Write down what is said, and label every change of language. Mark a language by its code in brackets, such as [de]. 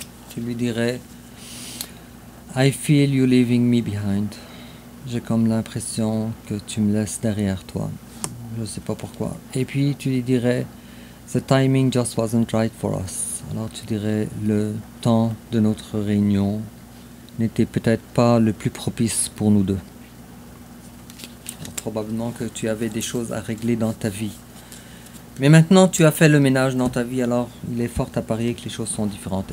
[fr] Tu lui dirais, [en] I feel you leaving me behind. [fr] J'ai comme l'impression que tu me laisses derrière toi. Je ne sais pas pourquoi. Et puis tu lui dirais, [en] the timing just wasn't right for us. [fr] Alors tu dirais, le temps de notre réunion n'était peut-être pas le plus propice pour nous deux. Alors, probablement que tu avais des choses à régler dans ta vie. Mais maintenant tu as fait le ménage dans ta vie, alors il est fort à parier que les choses sont différentes.